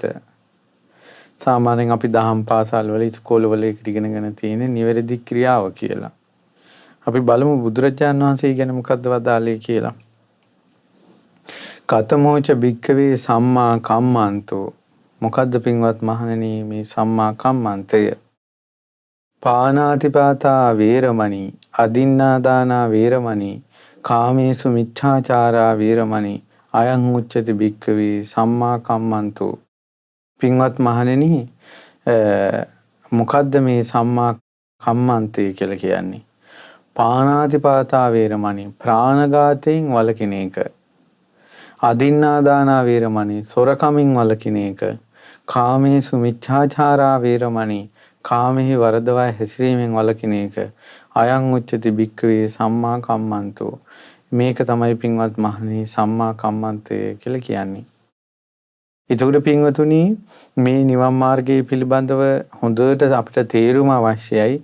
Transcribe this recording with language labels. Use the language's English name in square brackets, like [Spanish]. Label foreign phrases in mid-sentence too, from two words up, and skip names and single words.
[Sinhala] සාමාන්‍යයෙන් අපි දහම් පාසල් වල ඉස්කෝලවල ඉගෙනගෙන තියෙන නිවැරදි ක්‍රියාව කියලා. අපි බලමු බුදුරජාණන් වහන්සේ ගැන මොකද්ද වදාළේ කියලා. [Pali] කතමෝච භික්ඛවේ සම්මා කම්මන්තෝ. [Sinhala] මොකද්ද පින්වත් මහණෙනි මේ සම්මා කම්මන්තය? [Pali] පානාතිපාතා වේරමණී, අදින්නාදානා වේරමණී, කාමේසු මිච්ඡාචාරා වේරමණී, අයං උච්චති භික්ඛවේ සම්මා කම්මන්තෝ. [Sinhala] පින්වත් මහණෙනි, මොකද්ද මේ සම්මා කම්මන්තය කියලා කියන්නේ? [Pali] පානාතිපාතා වේරමණී, [Sinhala] ප්‍රාණඝාතයෙන් වළකින එක. [Pali] අදින්නාදානා වේරමණී, [Sinhala] සොරකමින් වළකින එක. [Pali] කාමේසු මිච්ඡාචාරා වේරමණී, [Sinhala] කාමෙහි වරදවා හැසිරීමෙන් වළකින එක. [Pali] අයං උච්චති භික්ඛවේ සම්මා කම්මන්තෝ. [Sinhala] මේක තමයි පින්වත් මහණෙනි සම්මා කම්මන්තය කියලා කියන්නේ. එතකොට පින්වතුනි, මේ නිවන් මාර්ගයේ පිළිබඳව හොඳට අපිට තේරුම අවශ්‍යයි.